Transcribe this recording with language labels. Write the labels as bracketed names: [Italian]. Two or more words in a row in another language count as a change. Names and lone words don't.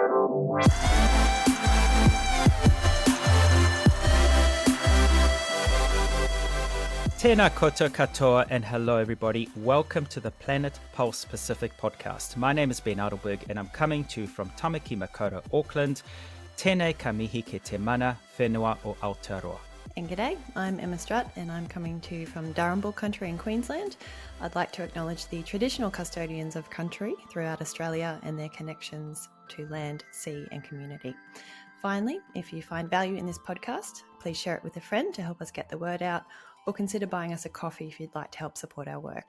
[Māori] Tēnā koutou katoa [English] and hello everybody. Welcome to the Planet Pulse Pacific podcast. My name is Ben Adelberg and I'm coming to you from Tamaki Makaurau, Auckland. [Māori] Tēnei ka mihi ke te mana whenua o Aotearoa. [English] And g'day, I'm Emma Strutt and I'm coming to you from Darrinbal country in Queensland. I'd like to acknowledge the traditional custodians of country throughout Australia and their connections to land, sea and community. Finally, if you find value in this podcast, please share it with a friend to help us get the word out, or consider buying us a coffee if you'd like to help support our work.